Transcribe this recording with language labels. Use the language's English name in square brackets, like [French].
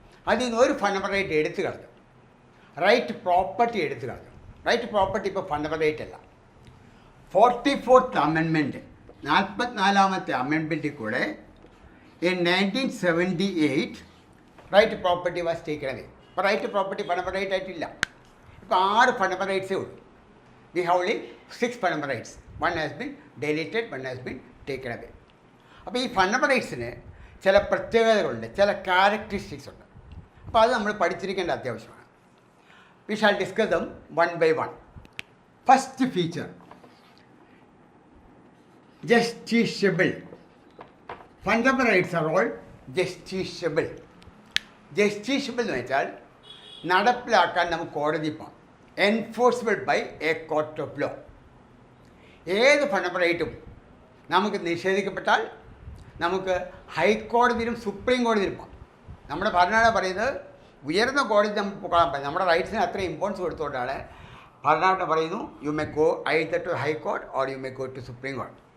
[Malayalam] അതിൽ നിന്ന് ഒരു ഫണ്ടമെൻ്റൽ റൈറ്റ് എടുത്തു കളഞ്ഞു, റൈറ്റ് പ്രോപ്പർട്ടി എടുത്തു കളഞ്ഞു. റൈറ്റ് പ്രോപ്പർട്ടി ഇപ്പോൾ ഫണ്ടമെൻ്റൽ റൈറ്റ് അല്ല. 44th അമെൻമെൻറ്റ്, 44ാമത്തെ അമെൻമെൻറ്റിൽ കൂടെ [English] in 1978 right property was taken away. [Malayalam] ഇപ്പോൾ റൈറ്റ് പ്രോപ്പർട്ടി ഫണ്ടമെൻ്റൽ റൈറ്റ് ആയിട്ടില്ല. ഇപ്പോൾ 6 ഫണ്ടമെൻ്റൽ റൈറ്റ്സേ ഉള്ളൂ. [English] We have only 6 fundamental rights. One has been deleted, one has been taken away. [Malayalam] അപ്പോൾ ഈ fundamental റൈറ്റ്സിന് ചില പ്രത്യേകതകളുണ്ട്, ചില ക്യാരക്ടറിസ്റ്റിക്സ് ഉണ്ട്. അപ്പോൾ അത് നമ്മൾ പഠിച്ചിരിക്കേണ്ട അത്യാവശ്യമാണ്. [English] We shall discuss them one by one. First feature, justiciable. Fundamental rights are all justiciable. [Malayalam] Justiciable എന്ന് വെച്ചാൽ നടപ്പിലാക്കാൻ നമുക്ക് കോടതി പോകാം. [English] Enforceable by a court of law. [Malayalam] ഏത് ഫണ്ടമെൻ്റൽ റൈറ്റും നമുക്ക് നിഷേധിക്കപ്പെട്ടാൽ നമുക്ക് ഹൈക്കോടതിയിലും സുപ്രീം കോടതിയിലും പോകാം. നമ്മുടെ ഭരണഘടന പറയുന്നത് ഉയർന്ന കോടതി നമുക്ക് പോകാൻ പറ്റും. നമ്മുടെ റൈറ്റ്സിന് അത്ര ഇമ്പോർട്ടൻസ് കൊടുത്തുകൊണ്ടാണ് ഭരണഘടന പറയുന്നു [English] you may go either to high court or you may go to supreme [Malayalam] കോടതി.